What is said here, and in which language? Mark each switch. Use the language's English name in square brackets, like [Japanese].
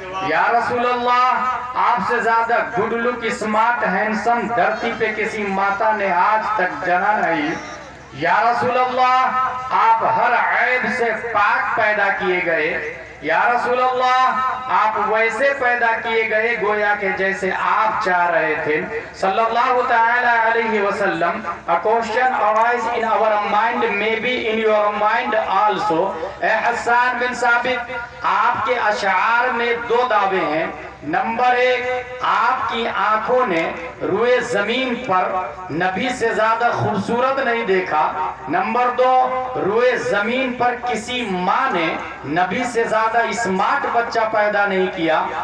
[Urdu] یا رسول اللہ، آپ سے زیادہ گڈ لک اسمارٹ ہینڈسم دھرتی پہ کسی ماتا نے آج تک جنا نہیں. یا رسول اللہ، آپ ہر عیب سے پاک پیدا کیے گئے. یا رسول اللہ، آپ ویسے پیدا کیے گئے گویا کہ جیسے آپ چاہ رہے تھے صلی اللہ تعالی علیہ وسلم. [English] A question arises in our mind, maybe in your mind also. [Urdu] اے حسان بن ثابت، آپ کے اشعار میں دو دعوے ہیں. نمبر ایک، آپ کی آنکھوں نے روئے زمین پر نبی سے زیادہ خوبصورت نہیں دیکھا. نمبر دو، روئے زمین پر کسی ماں نے نبی سے زیادہ اسمارٹ بچہ پیدا نہیں کیا.